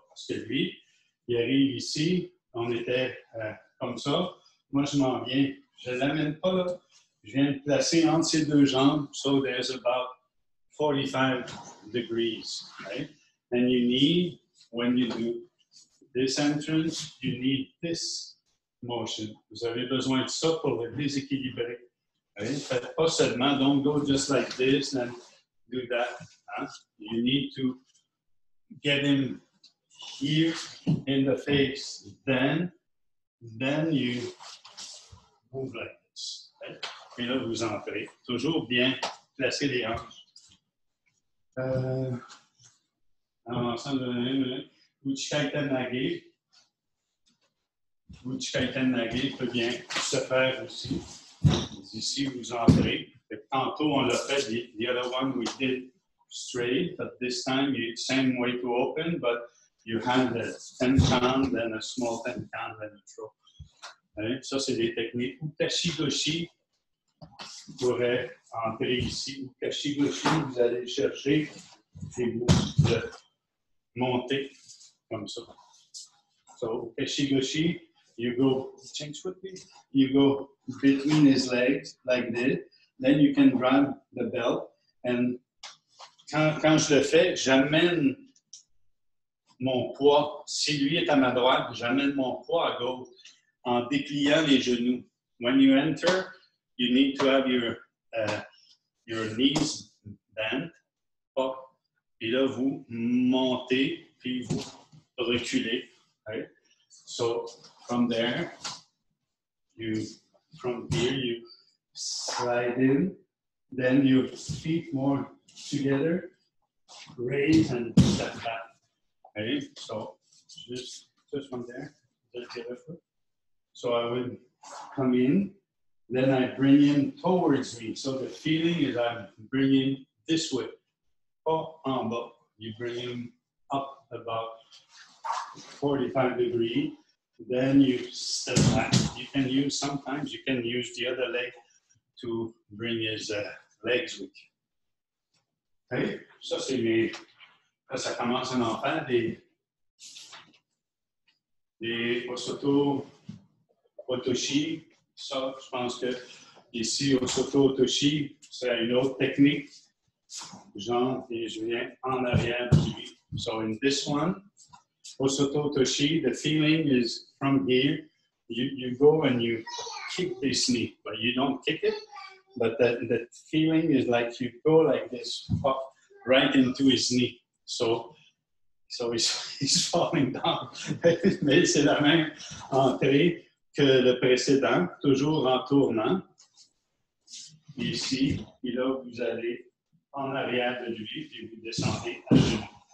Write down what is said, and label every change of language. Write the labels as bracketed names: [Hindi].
[French] Parce que lui, il arrive ici, on était comme ça. Moi, je m'en viens. Je ne l'amène pas là. Je viens de placer entre ces deux jambes. [English] So there's about 45 degrees, right? And you need, when you do this entrance, you need this motion. [French] Vous avez besoin de ça pour le déséquilibrer. [English] Right? [French] Faites pas seulement, [English] don't go just like this and do that. Huh? You need to get him here in the face. Then you move like this. Right? [French] Et là, vous entrez. Toujours bien placer les hanches. Avançant de Uchikaiten Nage. Uchikaiten Nage peut bien se faire aussi. Ici, vous entrez. Tantôt, on l'a fait, [English] the other one we did straight, but this time, same way to open, but you have the 10 count, then a small 10 count, then a throw. [French] Right? Ça, c'est des techniques. Ukashi-goshi pourrait entrer ici. Ukashi-goshi, vous allez chercher et vous le montez comme ça. [English] So, Ukashi-goshi, you go, change with me, you go between his legs like this, then you can grab the belt, and [French] quand je le fais, j'amène mon poids. Si lui est à ma droite, j'amène mon poids à gauche en dépliant les genoux. [English] When you enter, you need to have your knees bent, up, [French] et là vous montez, puis vous reculez. [English] Right? So from there, from here you slide in, then your feet more together, raise and step back. Okay, so just one there, just the other foot. So I would come in, then I bring in towards me. So the feeling is I'm bringing this way. Oh, [French] en bas. [English] You bring him up about 45 degrees. Then you step back. You can use, sometimes you can use the other leg to bring his legs with you. [French] Okay? Ça, c'est mes... Là, ça commence à en faire des Osoto Otoshi. Ça, je pense que ici, Osoto Otoshi, c'est une autre technique. Genre, et je viens en arrière de lui. [English] So in this one, Osoto Otoshi, the feeling is from here. You go and you kick this knee, but you don't kick it. But the feeling is like you go like this, right into his knee. So he's falling down. [French] Mais c'est la même entrée que le précédent, toujours en tournant. Ici, et là, vous allez en arrière de lui, puis vous descendez à genoux.